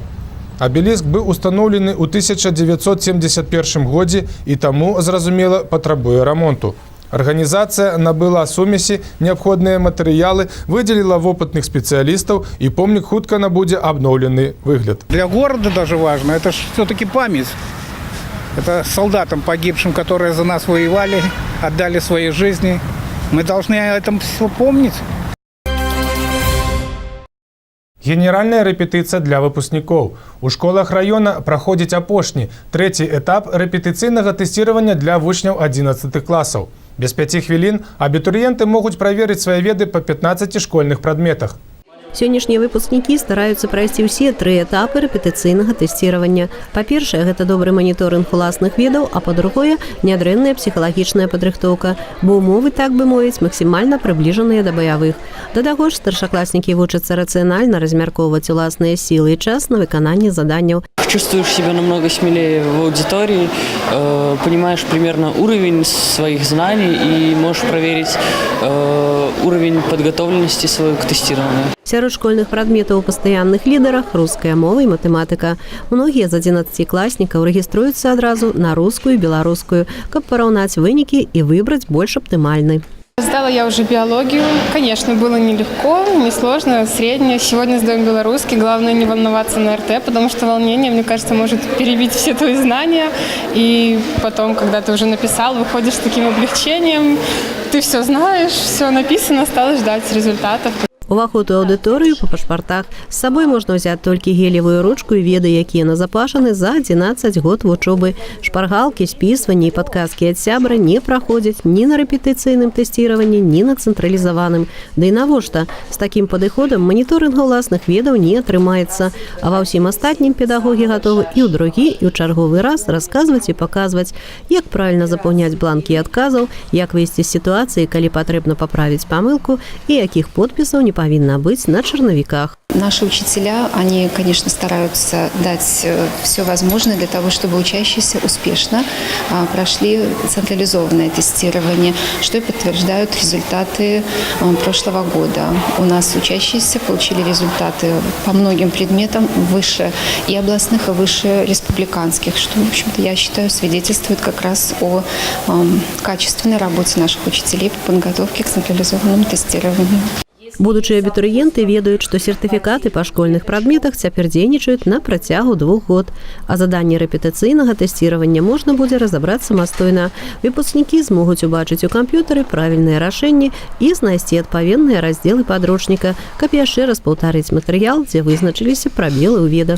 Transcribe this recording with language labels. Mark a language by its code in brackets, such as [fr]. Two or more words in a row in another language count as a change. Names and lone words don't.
[be] Абеліск быў устаноўлены ў 1971 годзе і таму, зразумела, патрабуе рамонту. Арганізацыя набыла сумесі, неабходныя матэрыялы, выдзеліла вопытных спецыялістаў, і помнік хутка набудзе абноўлены выгляд. [ru] Для города даже важно, это же все-таки память. Это солдатам погибшим, которые за нас воевали, отдали свои жизни. Мы должны о этом все помнить. [be] Генеральная рэпетыцыя для выпускнікоў. У школах раёна праходзіць апошні, трэці этап рэпетыцыйнага тэсціравання для вучняў 11 класаў. Без 5 хвілін абітурыенты могуць праверыць свае веды па 15 школьных прадметах. Сённяшнія выпускнікі стараюцца прайсці ўсе 3 этапы рэпетыцыйнага тэсціравання. Па-першае, гэта добры маніторынг уласных ведаў, а па-другое, нядрэнная псіхалагічная падрыхтоўка, бо ўмовы, так бы мовіць, максімальна прыбліжаныя да баявых. Да таго ж, старшакласнікі вучацца рацыянальна размяркоўваць уласныя сілы і час на выкананне заданняў. [ru] Чувствуешь себя намного смелее в аудитории, понимаешь примерно уровень своих знаний и можешь проверить уровень подготовленности свою к тестированию. [be] Сярод школьных прадметаў у пастаянных лідарах руская мова і матэматыка. Многія з 11-класнікаў рэгіструюцца адразу на рускую і беларускую, каб параўнаць вынікі і выбраць больш аптымальны. [ru] Сдала я уже биологию. Конечно, было нелегко, несложно, среднее. Сегодня сдаем белорусский. Главное не волноваться на РТ, потому что волнение, мне кажется, может перебить все твои знания. И потом, когда ты уже написал, выходишь с таким облегчением. Ты все знаешь, все написано, осталось ждать результатов. [be] Уваход у аўдыторыю па пашпартах. З сабой можна ўзяць толькі гелевую ручку і веды, якія назапашаны за 11 год вучобы. Шпаргалкі, спісванні і падказкі ад сябра не праходзяць ні на рэпетыцыйным тэсціраванні, ні на цэнтралізаваным. Да і навошта? З такім падыходам маніторынга ўласных ведаў не атрымаецца. А ва ўсім астатнім педагогі гатовы і ў другі, і ў чарговы раз расказваць і паказваць, як правільна запаўняць бланкі адказаў, як выйсці з сітуацыі, калі патрэбна паправіць памылку і якіх подпісаў [ru] не повинна быть на черновиках. Наши учителя, они, конечно, стараются дать все возможное для того, чтобы учащиеся успешно прошли централизованное тестирование, что и подтверждают результаты прошлого года. У нас учащиеся получили результаты по многим предметам выше и областных, и выше республиканских, что, в общем-то, я считаю, свидетельствует как раз о качественной работе наших учителей по подготовке к централизованному тестированию. [be] Будучыя абітурыенты ведаюць, што сертыфікаты па школьных прадметах цяпер дзейнічаюць на працягу 2 год, а заданні рэпетыцыйнага тэсціравання можна будзе разабраць самастойна. Выпускнікі змогуць убачыць у камп'ютары правільныя рашэнні і знайсці адпаведныя раздзелы падручніка, каб яшчэ раз паўтарыць матэрыял, дзе вызначыліся прабелы ў ведах.